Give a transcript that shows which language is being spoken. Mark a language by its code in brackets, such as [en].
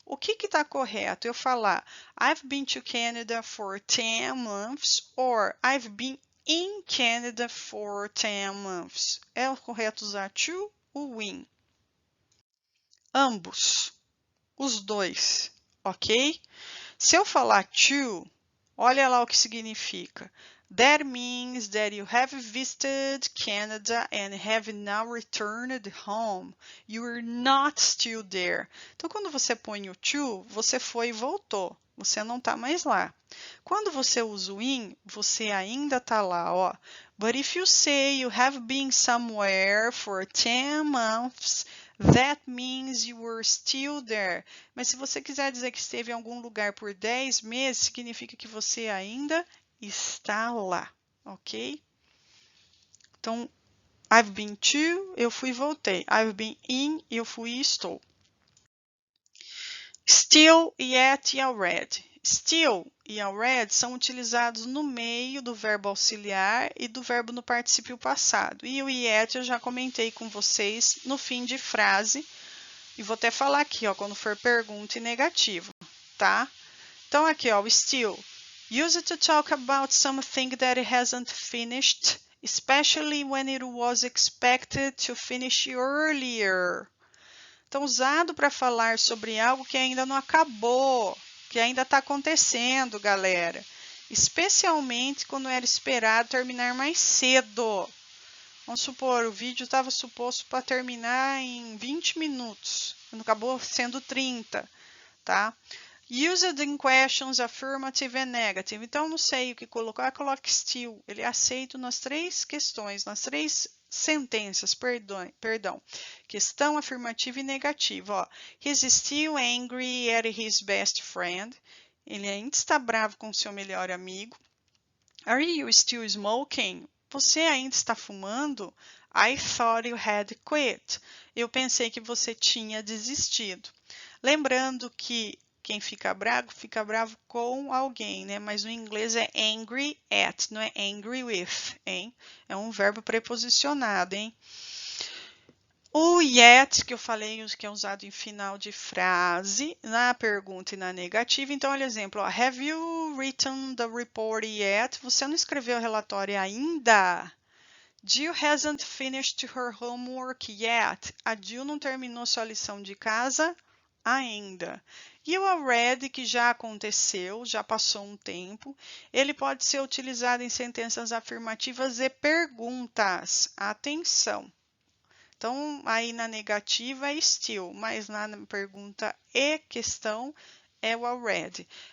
[pt] O que está correto? Eu falar [en] I've been to Canada for 10 months or I've been in Canada for 10 months. [pt] É correto usar to ou in? Ambos, os dois, ok? Se eu falar to, olha lá o que significa. [en] That means that you have visited Canada and have now returned home. You are not still there. [pt] Então, quando você põe o to, você foi e voltou. Você não está mais lá. Quando você usa o in, você ainda está lá, ó. [en] But if you say you have been somewhere for 10 months, that means you were still there. [pt] Mas se você quiser dizer que esteve em algum lugar por 10 meses, significa que você ainda está lá, ok? Então, [en] I've been to, [pt] eu fui e voltei. [en] I've been in, [pt] eu fui e estou. Still, yet e already. Still e already são utilizados no meio do verbo auxiliar e do verbo no particípio passado. E o yet eu já comentei com vocês no fim de frase. E vou até falar aqui, ó, quando for pergunta e negativo, tá? Então, aqui, ó, o still. [en] Use it to talk about something that it hasn't finished, especially when it was expected to finish earlier. [pt] Então, usado para falar sobre algo que ainda não acabou, que ainda está acontecendo, galera. Especialmente quando era esperado terminar mais cedo. Vamos supor, o vídeo estava suposto para terminar em 20 minutos, acabou sendo 30, tá? [en] Used in questions affirmative and negative. [pt] Então, não sei o que colocar, coloque still. Ele é aceito nas três questões, nas três sentenças, perdão. Questão afirmativa e negativa. Ó. [en] He's still angry at his best friend. [pt] Ele ainda está bravo com seu melhor amigo. [en] Are you still smoking? [pt] Você ainda está fumando? [en] I thought you had quit. [pt] Eu pensei que você tinha desistido. Lembrando que quem fica bravo com alguém, né? Mas no inglês é angry at, não é angry with, hein? É um verbo preposicionado, hein? O yet, que eu falei, que é usado em final de frase, na pergunta e na negativa. Então, olha o exemplo. [en] Ó, have you written the report yet? [pt] Você não escreveu o relatório ainda? [en] Jill hasn't finished her homework yet. [pt] A Jill não terminou sua lição de casa ainda. E o already, que já aconteceu, já passou um tempo, ele pode ser utilizado em sentenças afirmativas e perguntas. Atenção! Então, aí na negativa é still, mas na pergunta e questão é o already.